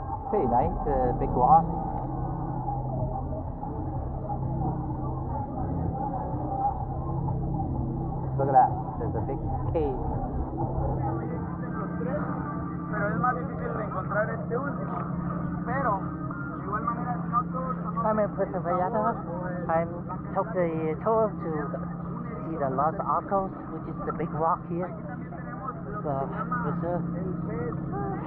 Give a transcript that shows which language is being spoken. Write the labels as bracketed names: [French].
[English] Pretty nice, big rock. Look at that, there's a big cave. [Spanish] Pero es más difícil de encontrar este último. Pero, de igual manera, no todos son... [English] I'm in Puerto Vallarta. I took the tour to see the Los Arcos, which is the big rock here. The reserve.